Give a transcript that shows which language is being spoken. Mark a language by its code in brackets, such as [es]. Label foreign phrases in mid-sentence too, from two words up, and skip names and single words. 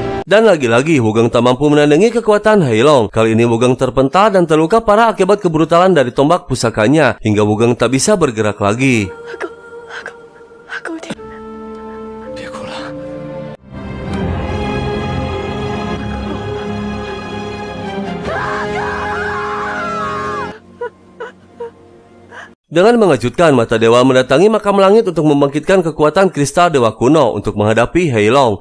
[id] Dan lagi-lagi Wugong tak mampu menandingi kekuatan Heilong. Kali ini Wugong terpental dan terluka parah akibat kebrutalan dari tombak pusakanya hingga Wugong tak bisa bergerak lagi. [zh] 阿狗爹，别哭了。 [id] Dengan mengejutkan, mata dewa mendatangi makam langit untuk membangkitkan kekuatan kristal dewa kuno untuk menghadapi Heilong.